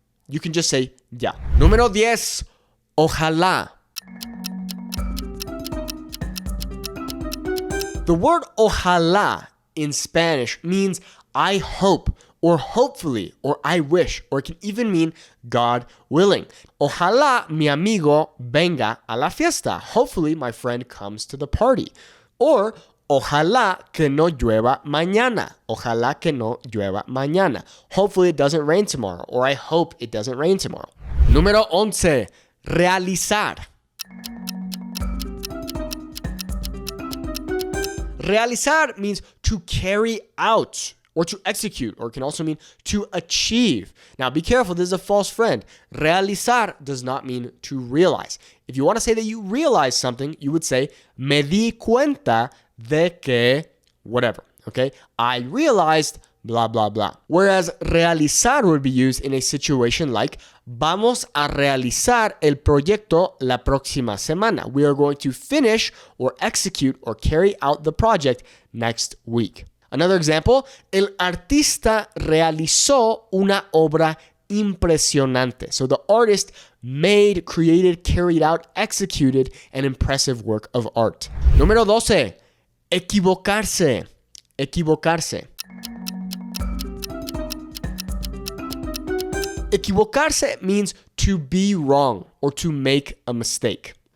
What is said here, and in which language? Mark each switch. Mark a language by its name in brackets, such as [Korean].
[English] You can just say ya. [Spanish] Número 10. [English] Ojalá. The word ojalá in Spanish means I hope, or hopefully, or I wish, or it can even mean God willing. [Spanish] Ojalá mi amigo venga a la fiesta. [English] Hopefully my friend comes to the party. [Spanish] Or ojalá que no llueva mañana. Ojalá que no llueva mañana. [English] Hopefully it doesn't rain tomorrow, or I hope it doesn't rain tomorrow. [Spanish] Número 11. [English] Realizar. Realizar means to carry out or to execute, or it can also mean to achieve. Now, be careful, this is a false friend. Realizar does not mean to realize. If you want to say that you realize something, you would say, [Spanish] me di cuenta de que [English] whatever, okay? I realized blah, blah, blah. Whereas realizar would be used in a situation like, [Spanish] vamos a realizar el proyecto la próxima semana. [English] We are going to finish or execute or carry out the project next week. Another example, [Spanish] el artista realizó una obra impresionante. [English] So the artist made, created, carried out, executed an impressive work of art. [Spanish] Número 12. Equivocarse. Equivocarse. [English] Equivocarse means to be wrong or to make a mistake.